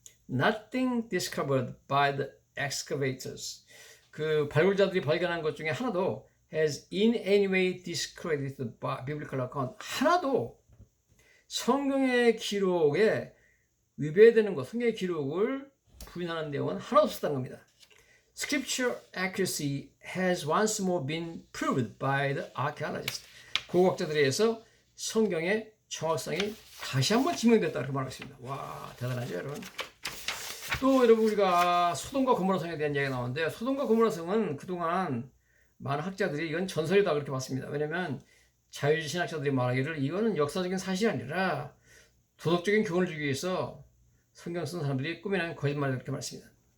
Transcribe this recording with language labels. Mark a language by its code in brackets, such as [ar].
[en] Nothing discovered by the excavators, [ko] 그 발굴자들이 발견한 것 중에 하나도 [en] has in any way discredited the biblical account, [ko] 하나도 성경의 기록에 위배되는 것, 성경의 기록을 부인하는 내용은 하나도 없었다는 겁니다. [en] Scripture accuracy has once more been proved by the archaeologists. [ko] 고고학자들에 의해서 성경의 정확성이 다시 한번 증명됐다 이렇게 말하고 있습니다. 와, 대단하죠, 여러분. 또 여러분, 우리가 소돔과 고모라 성에 대한 이야기가 나오는데, 소돔과 고모라 성은 그동안 많은 학자들이 이건 전설이다 그렇게 봤습니다. 왜냐하면 자유주의 신학자들이 말하기를 이거는 역사적인 사실이 아니라 도덕적인 교훈을 주기 위해서 성경 쓴 사람들이 꾸며낸 거짓말이다 그렇게 말했습니다.